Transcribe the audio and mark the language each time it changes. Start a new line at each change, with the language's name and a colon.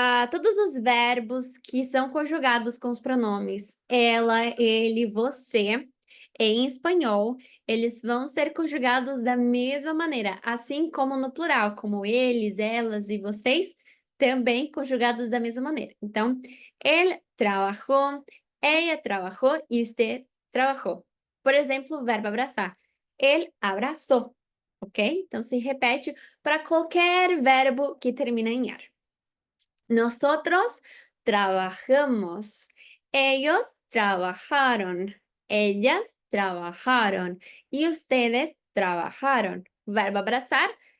Portuguese: Todos os verbos que são conjugados com os pronomes ela, ele, você, em espanhol, eles vão ser conjugados da mesma maneira, assim como no plural, como eles, elas e vocês, também conjugados da mesma maneira.
Spanish: Então, él trabajó, ella trabajó e usted trabajó.
Portuguese: Por exemplo, o verbo abraçar.
Spanish: Él abrazó,
Portuguese: ok? Então, se repete para qualquer verbo que termina em ar.
Spanish: Nosotros trabajamos. Ellos trabajaron. Ellas trabajaron. Y ustedes trabajaron. Verbo abrazar.